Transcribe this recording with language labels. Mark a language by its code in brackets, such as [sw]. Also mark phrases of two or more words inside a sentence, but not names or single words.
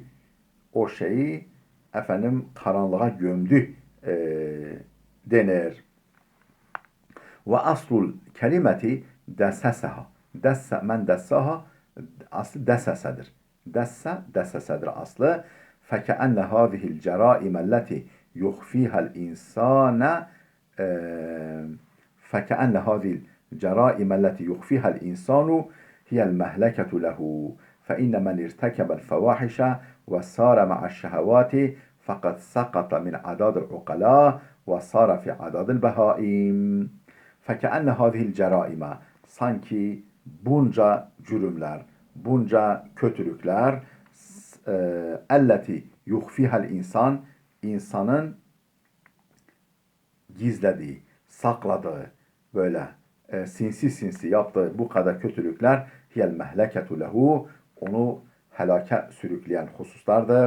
[tr] O şeyi karanlığa gömdü denir. [ar] وأصل الكلمة دسسها. من دساها, [tr] aslı desesedir. Desesedir aslı. [ar] فكأن هذه الجرائم التي يخفيها الإنسان فكأن هذه الجرائم التي يخفيها الإنسان هي المهلكة له فإن من ارتكب الفواحش وسار مع الشهوات فقد سقط من عداد العقلاء وصار في عداد البهائم. فكأن هذه الجرائم, [tr] sanki bunca cürümler, bunca kötülükler, [ar] التي يخفيها الإنسان, [tr] insanın gizlediği, sakladığı, böyle sinsi yaptığı bu kadar kötülükler, [ar] هي المهلكة له, [tr] onu helake sürükleyen hususlardır.